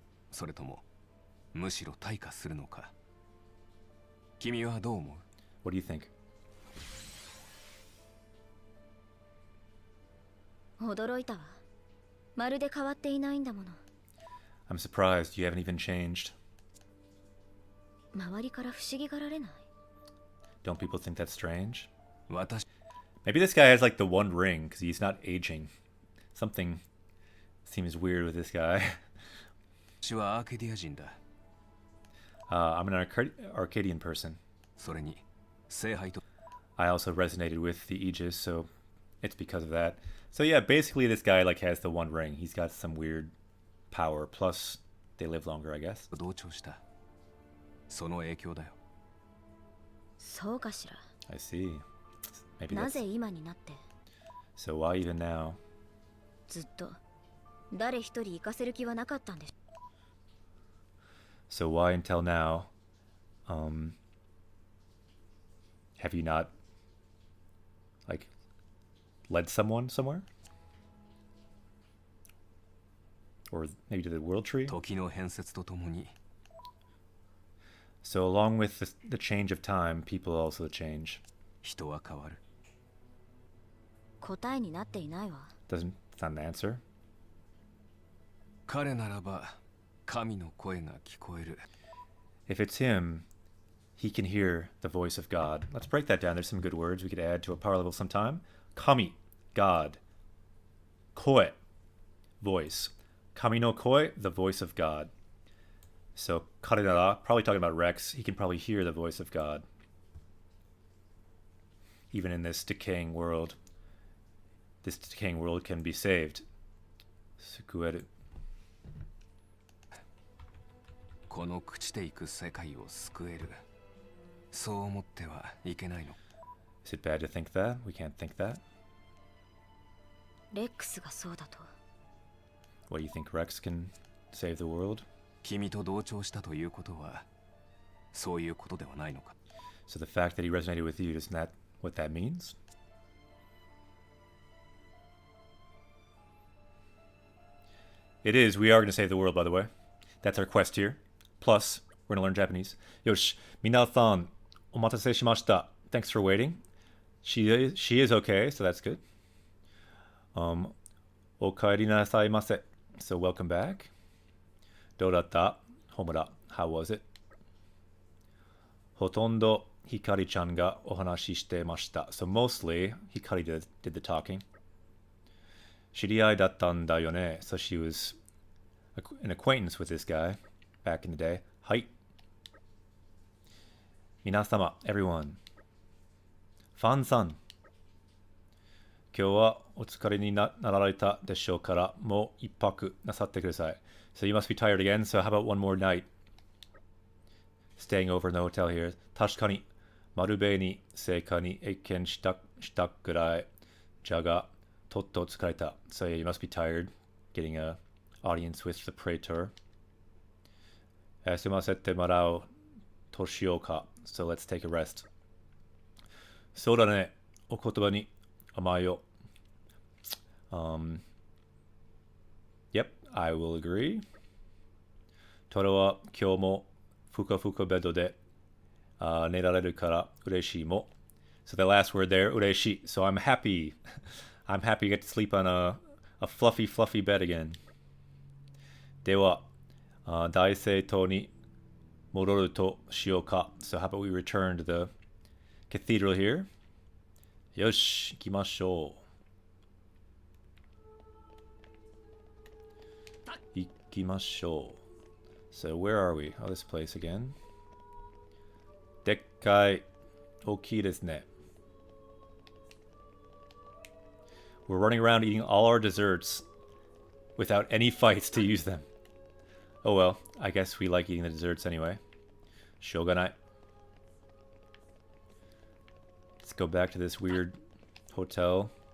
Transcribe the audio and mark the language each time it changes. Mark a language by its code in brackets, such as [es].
[ja] それともむしろ退化するのか。君はどう思う？ [en] What do you think? [ja] 驚いたわ。まるで変わっていないんだもの。 [en] I'm surprised you haven't even changed. [ja] 周りから不思議がられない。 [en] Don't people think that's strange? [ja] 私 [en] Maybe this guy has like the one ring because he's not aging. Something seems weird with this guy. [ja] はアーケディア人だ。 [en] I'm an Arcadian person. [ja] それに聖杯と [en] I also resonated with the Aegis, so it's because of that. So yeah, basically this guy like has the one ring. He's got some weird power. Plus, they live longer, I guess. [ja] 同調した。その影響だよ。そうかしら。 [en] I see. Maybe [ja] な [en] that's... [ja] ぜ今になって [en] So why even now? [ja] ずっと誰一人行かせる気はなかったんでしょ。 [en] So why until now, have you not, like, led someone somewhere? Or maybe to the world tree? [ja] 時の変節とともに [en] So along with the change of time, people also change. [ja] 人は変わる。答えになっていないわ。 [en] It's not an answer. [ja] 彼ならば神の声が聞こえる。 [en] If it's him, he can hear the voice of God. Let's break that down. There's some good words we could add to a power level sometime. Kami, God. Koe, voice. [ja] Kami no koe, [en] the voice of God. So, karenara, probably talking about Rex. He can probably hear the voice of God. Even in this decaying world, this decaying world can be saved. [ja] Sukueru. この朽ちていく世界を救える。そう思ってはいけないの。 [en] Is it bad to think that? We can't think that. [ja] レックスがそうだと。 [en] What, you think Rex can save the world? [ja] 君と同調したということはそういうことではないのか。 [en] So the fact that he resonated with you, isn't that what that means? It is. We are going to save the world, by the way. That's our quest here. Plus, we're going to learn Japanese. [ja] Yosh, minasan, omatase shimashita. [en] Thanks for waiting. She is okay, so that's good. [ja] Okaeri nasai. [en] So welcome back. [ja] Dodatta, homura. [en] How was it? [ja] Hotondo Hikari-chan ga ohanashi shite mashita. [en] So mostly Hikari did the talking. [ja] Shiriai dattan da yone. [en] So she was an acquaintance with this guy back in the day. [ja] Hai. Minasama, everyone. Fan-san. 今日はお疲れになられたでしょうから、もう一泊なさってください. [en] So you must be tired again, so how about one more night? Staying over in the hotel here. [ja] 確かに、丸ベに正確に経験したくらい。じゃが、とっと疲れた. [en] So yeah, you must be tired getting a audience with the praetor. [ja] 休ませてもらうとしようか. [en] So let's take a rest. [ja] そうだね。お言葉に甘えよ。 [en] Yep, I will agree. [ja] トラは今日もふかふかベッドで寝られるから嬉しいも。 [en] So the last word there, 嬉しい. So I'm happy. I'm happy to get to sleep on a fluffy, fluffy bed again. [ja] では、大聖堂に戻るとしようか. [en] So how about we return to the cathedral here? [ja] よし、行きましょう。行きましょう。 [en] So where are we? Oh, this place again. [ja] でっかい、大きいですね。 [en] We're running around eating all our desserts without any fights to use them. Oh well, I guess we like eating the desserts anyway. [ja] しょうがない. [en] Let's go back to this weird hotel.